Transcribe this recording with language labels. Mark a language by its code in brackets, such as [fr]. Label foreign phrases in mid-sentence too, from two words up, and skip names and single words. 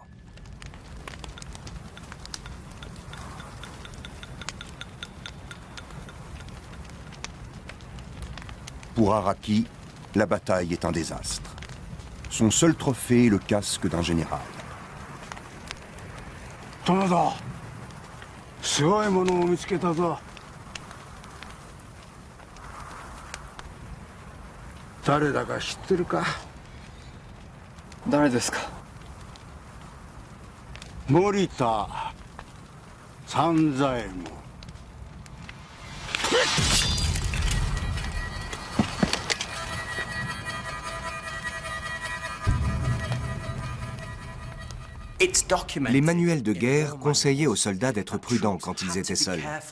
[fr] Pour Araki, la bataille est un désastre. Son seul trophée est le casque d'un général. Tomoda, [ja] すごいものを見つけたぞ。誰だか知ってるか？誰ですか？森田三左衛門。 [fr] Les manuels de guerre conseillaient aux soldats d'être prudents quand ils étaient seuls.